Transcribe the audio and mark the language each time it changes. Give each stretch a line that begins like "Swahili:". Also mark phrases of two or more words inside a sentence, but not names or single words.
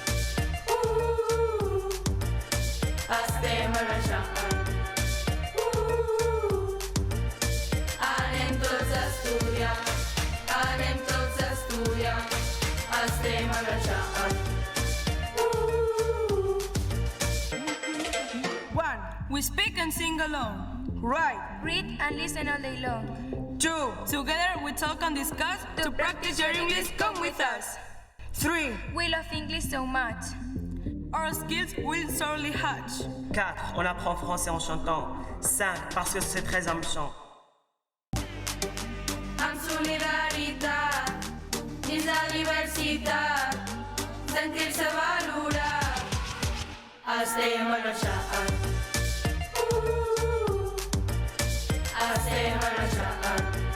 Catalan: Estem a l'enxart. Anem tots a estudiar. Anem tots a estudiar. Estem a l'enxart.
English: 1. We speak and sing along. Right. Read and listen all day long. 2. Together we talk and discuss. To practice your English, come with us. 3. We love English so much. Our skills will surely hatch.
French: 4. On apprend français en chantant. 5. Parce que c'est très amusant.
Catalan: Amb solidaritat, dins la diversitat, sentir-se valorat. Estem a l'enxart. Estem a l'enxart.